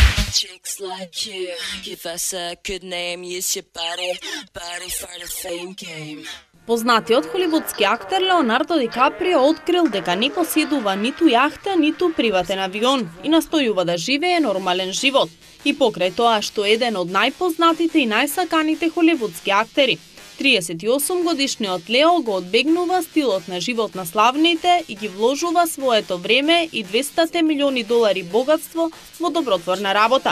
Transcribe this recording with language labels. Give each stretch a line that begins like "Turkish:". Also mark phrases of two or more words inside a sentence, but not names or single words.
English: Chicks like you, give us a good name, use your body for the fame game.
Macedonian: Познатиот холивудски актер Леонардо Ди Каприо открил дека не поседува ниту јахта, ниту приватен авион и настојува да живее нормален живот. И покрај тоа што е еден од најпознатите и најсаканите холивудски актери. 38 годишниот Лео го одбегнува стилот на живот на славните и ги вложува своето време и $200 милиони богатство во добротворна работа.